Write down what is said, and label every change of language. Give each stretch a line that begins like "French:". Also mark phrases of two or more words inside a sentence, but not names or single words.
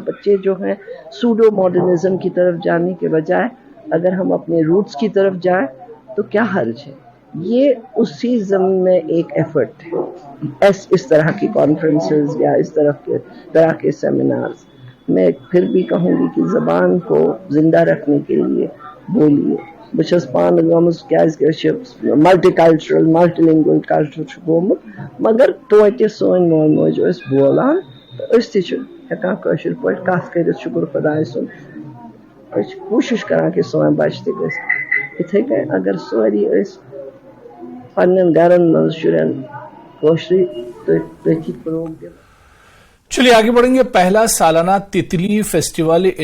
Urdu: بچے جو ہیں
English: pseudo modernism
Urdu: کی طرف جانے کے بجائے اگر ہم اپنے روٹس کی طرف جائیں تو کیا حرج ہے۔ یہ اسی ضمن میں ایک ایفرٹ ہے، اس طرح کی کانفرنسز یا اس طرح کے سیمینارز میں پھر بھی کہوں گی کہ زبان کو زندہ رکھنے کے لیے بولیے۔
Kashmiri: بچس پان گمز کیا
English: multi cultural multi language culture
Kashmiri: گومت، مگر توتہ سون مول موج اس بولان اس تہ ہیکان کاشر پٲٹھۍ کتھ کٔرِتھ، شکر خدائے سُن أسۍ چھِ کوٗشِش کران کہ سون بچہ تہ گژھِ اتھے کٔنۍ اگر سوری أسۍ پنن گرن منٛز شرین کٲشرٕے تٔتھی فروغ دِوان۔
Urdu: چلیے آگے بڑھیں گے۔ پہلا سالانہ تتلی فیسٹیول